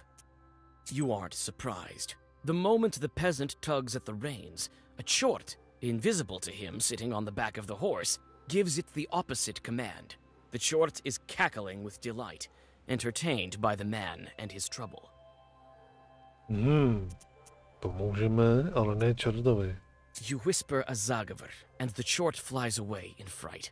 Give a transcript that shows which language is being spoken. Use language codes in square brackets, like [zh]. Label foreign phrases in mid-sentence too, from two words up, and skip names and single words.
[en] You aren't surprised. The moment the peasant tugs at the reins, a chort, invisible to him sitting on the back of the horse, gives it the opposite command. The chort is cackling with delight, entertained by the man and his trouble. [cs] Pomůžeme, ale ne čortovi. [en] You whisper a zagavar, and the chort flies away in fright.